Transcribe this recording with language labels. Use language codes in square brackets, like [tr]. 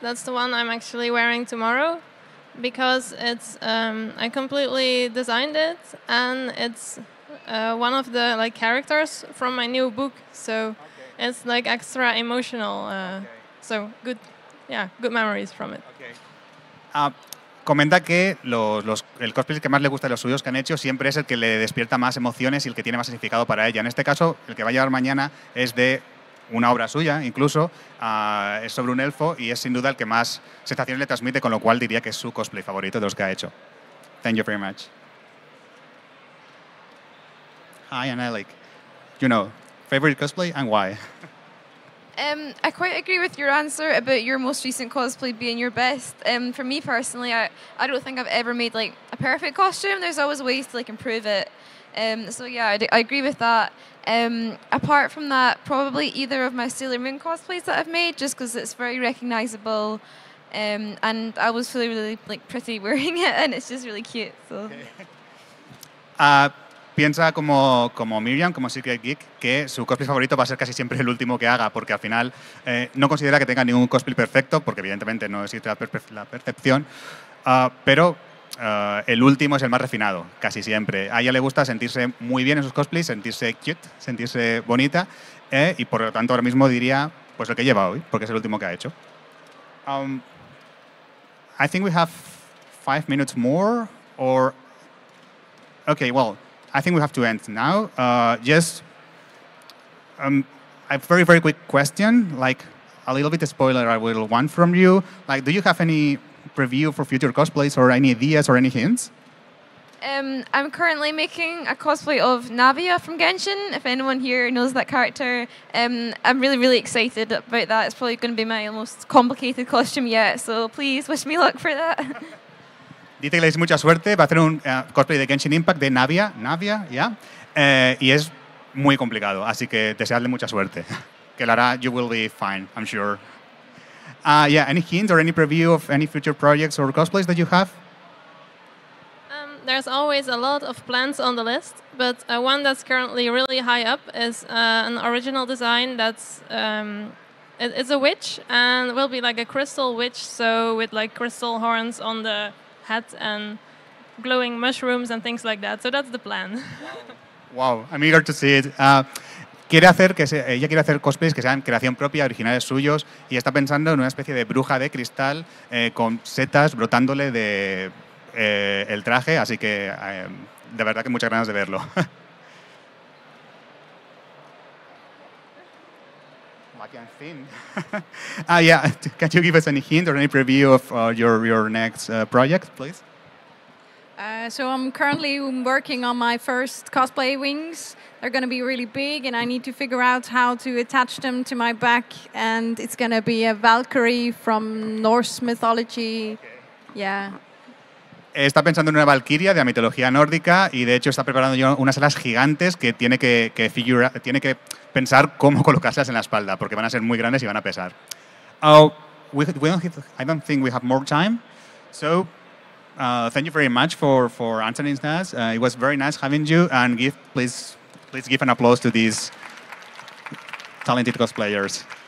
[en] That's the one I'm actually wearing tomorrow, because it's I completely designed it, and it's one of the like characters from my new book. So it's like extra emotional. So good. Yeah, good memories from it. Okay. [es] Comenta que el cosplay que más le gusta de los suyos que han hecho siempre es el que le despierta más emociones y el que tiene más significado para ella. En este caso, el que va a llevar mañana es de una obra suya, incluso, es sobre un elfo y es sin duda el que más sensaciones le transmite, con lo cual diría que es su cosplay favorito de los que ha hecho. [en] Thank you very much. Hi, ANAELIC. You know, favorite cosplay and why? I quite agree with your answer about your most recent cosplay being your best. For me personally, I don't think I've ever made like a perfect costume. There's always ways to like improve it. So yeah, I agree with that. Apart from that, probably either of my Sailor Moon cosplays that I've made, just because it's very recognizable, and I was feeling really like pretty wearing it, and it's just really cute. So. [es] Piensa como Miriam, como Secret Geek, que su cosplay favorito va a ser casi siempre el último que haga, porque al final no considera que tenga ningún cosplay perfecto, porque evidentemente no existe la perfección, pero el último es el más refinado, casi siempre. A ella le gusta sentirse muy bien en sus cosplays, sentirse cute, sentirse bonita, y por lo tanto ahora mismo diría pues el que lleva hoy, porque es el último que ha hecho. [en] I think we have 5 minutes more, or... Okay, well... I think we have to end now. Just a very, very quick question, like a little bit of spoiler I will want from you. Like, do you have any preview for future cosplays or any ideas or any hints? I'm currently making a cosplay of Navia from Genshin, if anyone here knows that character. I'm really, really excited about that. It's probably going to be my most complicated costume yet, so please wish me luck for that. [es] Dice que le deis mucha suerte, va a hacer un cosplay de Genshin Impact de Navia, ¿ya? Y es muy complicado, así que deseadle mucha suerte. Que lo hará, [en] you will be fine, I'm sure. Yeah, any hints or any preview of any future projects or cosplays that you have? There's always a lot of plans on the list, but one that's currently really high up is an original design that's it's a witch, and will be like a crystal witch, so with like crystal horns on the hat and glowing mushrooms and things like that. So that's the plan. Wow, I'm eager to see it. [es] Ella quiere hacer cosplays que sean creación propia, originales suyos, y está pensando en una especie de bruja de cristal con setas brotándole de el traje, así que de verdad que muchas ganas de verlo. [en] I can't think. Yeah, can you give us any hint or any preview of your next project, please? So I'm currently working on my first cosplay wings. They're going to be really big, and I need to figure out how to attach them to my back. And it's going to be a Valkyrie from Norse mythology. Okay. Yeah. [es] Está pensando en una valquiria de la mitología nórdica y de hecho está preparando ya unas alas gigantes que tiene que pensar cómo colocárselas en la espalda porque van a ser muy grandes y van a pesar. [en] I don't think we have more time, so thank you very much for answering us. It was very nice having you, and please give an applause to these talented cosplayers.